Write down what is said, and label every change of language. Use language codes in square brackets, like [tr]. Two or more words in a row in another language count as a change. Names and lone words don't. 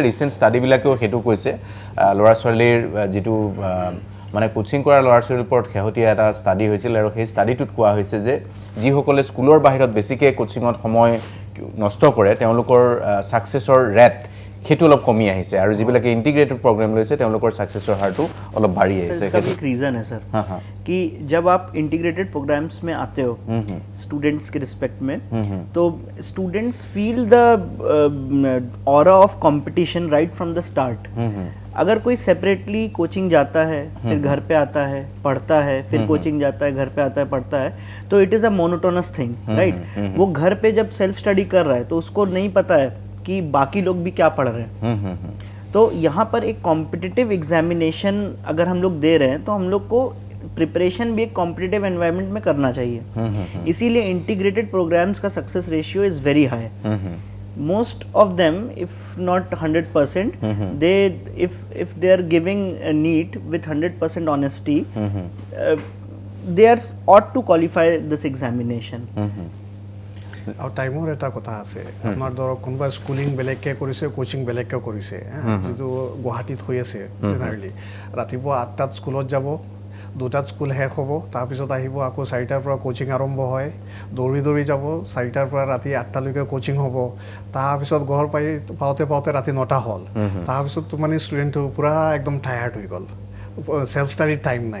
[as] ৰিচেণ্ট ষ্টাডিবিলাকেও সেইটো কৈছে, ল'ৰা ছোৱালীৰ যিটো মানে কোচিং কৰা ল'ৰা ছোৱালীৰ ওপৰত শেহতীয়া এটা ষ্টাডি হৈছিল, আৰু সেই ষ্টাডিটোত কোৱা হৈছে যে যিসকলে স্কুলৰ বাহিৰত বেছিকৈ কোচিঙত সময় নষ্ট কৰে, তেওঁলোকৰ ছাকচেছৰ ৰেট সেইটো অলপ কমি আহিছে, আৰু যিবিলাকে [en] integrated program [as] লৈছে তেওঁলোকৰ ছাকচেছৰ হাৰটো অলপ বাঢ়ি আহিছে। [hi] इसका एक रीज़न है सर कि जब आप [en] integrated programs [hi] में आते हो स्टूडेंट्स के रिस्पेक्ट में, तो [en] students feel the aura of competition right from the start. [hi] अगर कोई सेपरेटली कोचिंग जाता है, फिर घर पे आता है, पढ़ता है, फिर कोचिंग जाता है, घर पे आता है, पढ़ता है, तो [en] it is a monotonous thing, right. [hi] वो घर पे जब [en] self study [hi] कर रहा है तो उसको नहीं पता है कि बाकी लोग भी क्या पढ़ रहे हैं। तो यहाँ पर एक [en] competitive examination [hi] अगर हम लोग दे रहे हैं, तो हम लोग को प्रिपरेशन भी एक [en] competitive environment [hi] में करना चाहिए। इसीलिए [en] integrated programs [hi] का [en] success ratio is very high. Most of them, if not 100%, if they are giving a NEET with 100% honesty, they are ought to qualify this examination. [as] আৰু টাইমৰ এটা কথা আছে, আপোনাৰ ধৰক কোনোবা স্কুলিং বেলেগকৈ কৰিছে, কোচিং বেলেগকৈ কৰিছে, যিটো গুৱাহাটীত হৈ আছে জেনেৰেলি। ৰাতিপুৱা 8টাত স্কুলত যাব, 2টাত স্কুল শেষ হ'ব, তাৰপিছত আহিব আকৌ 4টাৰ পৰা কোচিং আৰম্ভ হয়, দৌৰি যাব, 4টাৰ পৰা ৰাতি 8টালৈকে কোচিং হ'ব, তাৰপিছত ঘৰ পাওঁতে ৰাতি 9টা হ'ল, তাৰপিছত মানে ষ্টুডেণ্টটো পূৰা একদম টায়াৰ্ড হৈ গ'ল, ছেল্ফ ষ্টাডিৰ টাইম নাই।